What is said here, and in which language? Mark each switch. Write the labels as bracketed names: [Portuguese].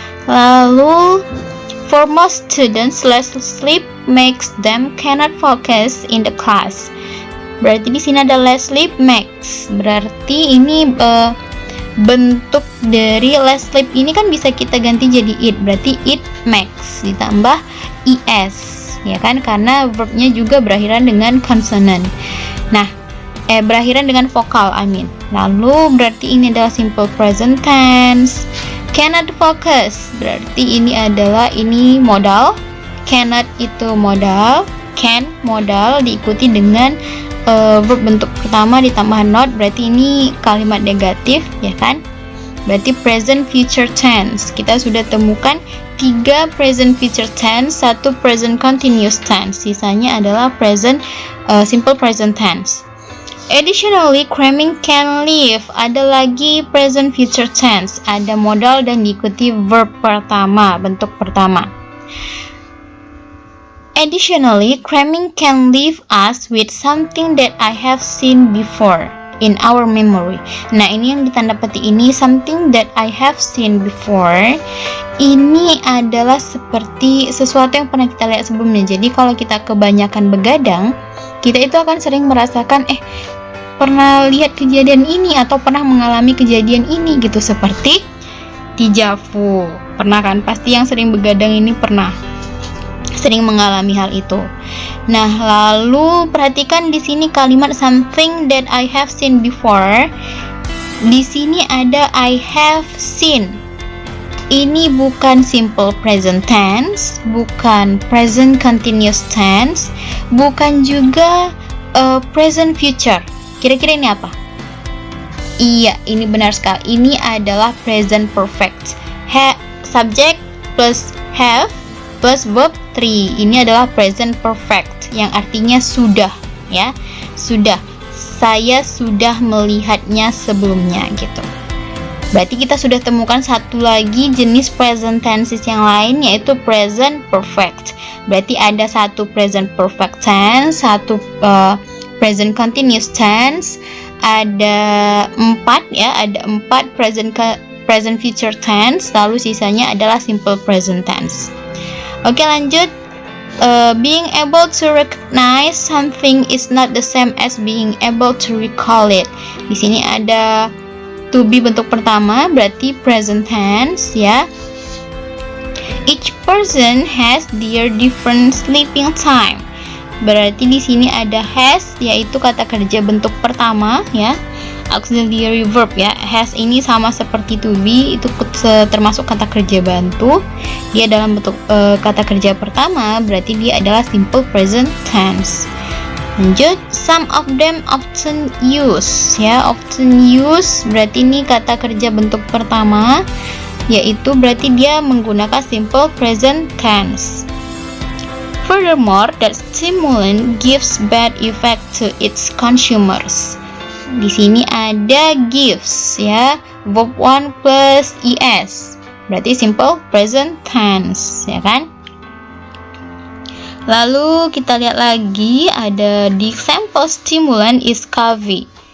[English] Lalu for most students less sleep makes them cannot focus in the class. [Indonesian] Berarti di sini ada [English] less sleep makes, [Indonesian] berarti ini bentuk dari less sleep ini kan bisa kita ganti jadi it, berarti [English] it makes [Indonesian] ditambah es ya kan, karena verbnya juga berakhiran dengan konsonan. Nah, berakhiran dengan vokal, Lalu berarti ini adalah simple present tense. [English] Cannot focus, [Indonesian] berarti ini modal. Cannot itu modal, can modal diikuti dengan verb bentuk pertama ditambah not, berarti ini kalimat negatif, ya kan? Berarti present future tense. Kita sudah temukan 3 present future tense, 1 present continuous tense. Sisanya adalah simple present tense. [English] Additionally, cramming can leave. [Indonesian] Ada lagi present future tense. Ada modal dan diikuti verb pertama, bentuk pertama. [English] Additionally, cramming can leave us with something that I have seen before in our memory. [Indonesian] Nah, ini yang ditanda petik ini, [English] something that I have seen before. [Indonesian] Ini adalah seperti sesuatu yang pernah kita lihat sebelumnya. Jadi kalau kita kebanyakan begadang, kita itu akan sering merasakan pernah lihat kejadian ini atau pernah mengalami kejadian ini gitu, seperti déjà vu. Pernah kan? Pasti yang sering begadang ini pernah sering mengalami hal itu. Nah, lalu perhatikan di sini kalimat [English] something that I have seen before. [Indonesian] Di sini ada [English] I have seen. [Indonesian] Ini bukan simple present tense, bukan present continuous tense, bukan juga present future. Kira-kira ini apa? Iya, ini benar sekali. Ini adalah present perfect. [English] Subject plus have plus verb 3. [Indonesian] Ini adalah present perfect yang artinya sudah, ya. Sudah. Saya sudah melihatnya sebelumnya gitu. Berarti kita sudah temukan satu lagi jenis present tenses yang lain, yaitu present perfect. Berarti ada satu present perfect tense, satu present continuous tense, ada 4 present future tense, lalu sisanya adalah simple present tense. Oke, lanjut. [English] Being able to recognize something is not the same as being able to recall it. [Indonesian] Di sini ada to be bentuk pertama, berarti present tense, ya. [English] Each person has their different sleeping time. [Indonesian] Berarti di sini ada has, yaitu kata kerja bentuk pertama, ya. Auxiliary verb, ya. Has ini sama seperti to be, itu termasuk kata kerja bantu. Dia dalam bentuk kata kerja pertama, berarti dia adalah simple present tense. [English] Lanjut, some of them often use, ya. Often use [Indonesian] berarti ini kata kerja bentuk pertama, yaitu berarti dia menggunakan simple present tense. [English] Furthermore, that stimulant gives bad effect to its consumers. [Indonesian] Di sini ada gives, ya, verb 1 plus es. Berarti simple present tense, ya kan? Lalu kita lihat lagi, ada [English] the example stimulant is coffee.